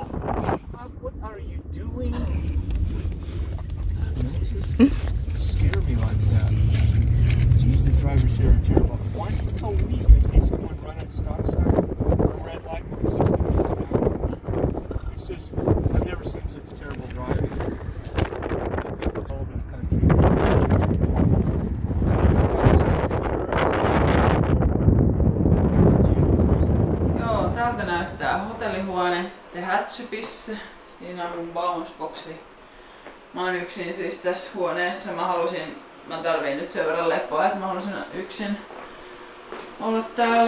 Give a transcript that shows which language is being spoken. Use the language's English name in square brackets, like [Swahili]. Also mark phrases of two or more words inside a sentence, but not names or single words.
[English] What are you doing? Just scare me like that. Jeez, the drivers here are terrible. Once a week I see someone run a stop sign or a red light with 60 miles an hour. It's just, I've never seen such terrible driving. All over the country. [Finnish] Joo, tältä näyttää hotellihuone The Hatshepissa. Siinä on mun bounce-boxi. Mä oon yksin siis tässä huoneessa. Mä tarviin nyt sen verran lepoa, että mä halusin yksin olla täällä.